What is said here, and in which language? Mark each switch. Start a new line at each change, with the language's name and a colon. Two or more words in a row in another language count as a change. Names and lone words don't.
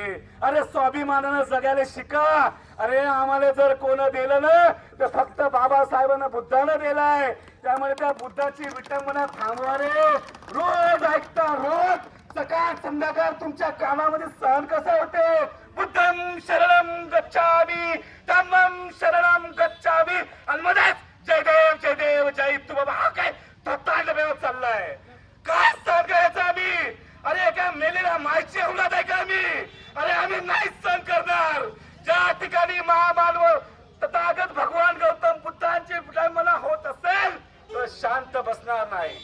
Marathi: अरे स्वाभिमानानं जगायला शिका. अरे आम्हाला जर कोण दिलं ना तर फक्त बाबासाहेबांना बुद्धानं दिलाय. त्यामुळे त्या बुद्धाची विटंबना थांबवा रे. रोज ऐकता, रोज सकाळ संध्याकाळ तुमच्या कानामध्ये सहन कसं होते.
Pali: बुद्धं शरणं गच्छामि, धम्मं शरणं गच्छामि
Marathi: आणि मध्येच जय देव जय तू बाबा. हा काय थोतांड वेळ चाललाय. काय सहन करायचं आम्ही. अरे काय मेलेल्या मायची औलाद आहे का आम्ही. अरे आम्ही नाही सहन करणार. ज्या ठिकाणी महामानव तथागत भगवान गौतम बुद्धांची विटंबना होत असेल तर शांत बसणार नाही.